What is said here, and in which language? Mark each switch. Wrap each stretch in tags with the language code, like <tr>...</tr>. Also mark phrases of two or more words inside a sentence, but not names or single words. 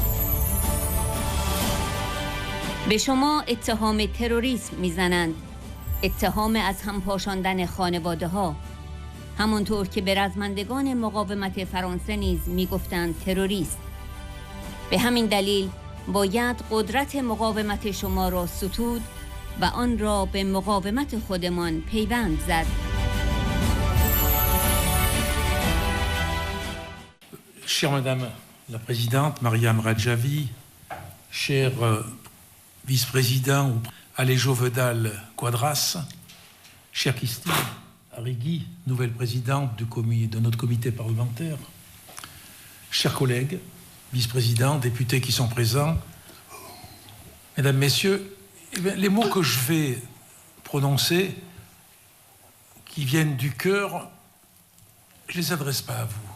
<fa>به شما اتهام تروریسم میزنند، اتهام از هم پاشاندن خانواده ها، همانطور که به رزمندگان مقاومت فرانسه نیز میگفتند تروریست. به همین دلیل باید قدرت مقاومت شما را ستود و آن را به مقاومت خودمان پیوند زد.</fa> <fr>Chère Madame la Présidente, Mariam Radjavi, cher vice-président Alejo Vidal-Quadras, chère Christine Arrigui, nouvelle présidente de notre comité parlementaire, chers collègues, vice-présidents, députés qui sont présents, mesdames, messieurs, les mots que je vais prononcer, qui viennent du cœur, je ne les adresse pas à vous.</fr>